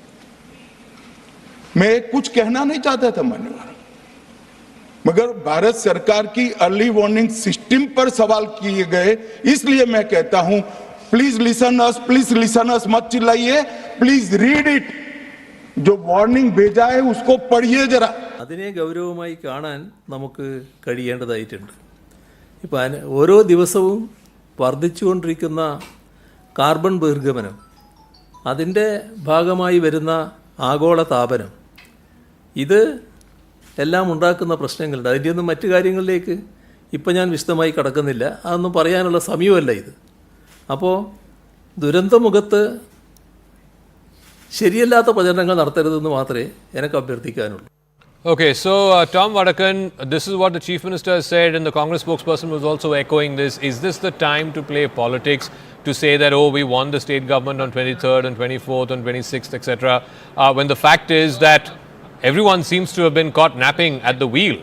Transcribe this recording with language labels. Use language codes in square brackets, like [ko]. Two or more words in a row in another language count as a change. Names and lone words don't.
[hi] मैं कुछ कहना नहीं चाहता था मान्यवर, मगर भारत सरकार की [en] early warning system [hi] पर सवाल किए गए, इसलिए मैं कहता हूं [en] please listen us, [hi] मत चिल्लाइए, [en] please read it. [hi] जो वार्निंग भेजा है उसको पढ़िए जरा। [ml] അതിനെ ഗൗരവമായി കാണാൻ നമുക്ക് കഴിയേണ്ടതായിട്ടുണ്ട്। ഇപ്പം ഓരോ ദിവസവും വർദ്ധിച്ചുകൊണ്ടിരിക്കുന്ന കാർബൺ ബഹിർഗമനം, അതിൻ്റെ ഭാഗമായി വരുന്ന ആഗോള താപനം, ഇത് എല്ലാം ഉണ്ടാക്കുന്ന പ്രശ്നങ്ങളുണ്ട്. അതിൻ്റെയൊന്നും മറ്റു കാര്യങ്ങളിലേക്ക് ഇപ്പം ഞാൻ വിശദമായി കടക്കുന്നില്ല, അതൊന്നും പറയാനുള്ള സമയമല്ല ഇത്. അപ്പോൾ ദുരന്തമുഖത്ത് ശരിയല്ലാത്ത പ്രചരണങ്ങൾ നടത്തരുതെന്ന് മാത്രമേ എനിക്ക് അഭ്യർത്ഥിക്കാനുള്ളൂ. [en] Okay, so Tom Vadakkar, this is what the Chief Minister has said and the Congress spokesperson was also echoing this. Is this the time to play politics, to say that, oh, we won the state government on 23rd and 24th and 26th, etc., when the fact is that everyone seems to have been caught napping at the wheel.